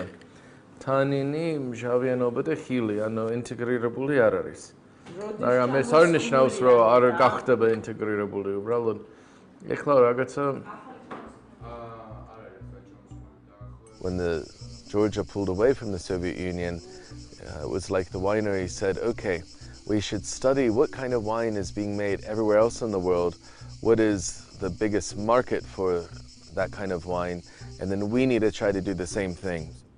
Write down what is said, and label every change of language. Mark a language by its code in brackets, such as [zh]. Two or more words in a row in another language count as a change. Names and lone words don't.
[ka] თანინი, მჟავიანობა და ხილი, ანუ ინტეგრირებული არ არის. მაგრამ ეს არ ნიშნავს, რომ არ გახდება ინტეგრირებული, უბრალოდ ეხლა რაღაცა [en] When Georgia pulled away from the Soviet Union, it was like the winery said, okay, we should study what kind of wine is being made everywhere else in the world, what is the biggest market for that kind of wine, and then we need to try to do the same thing.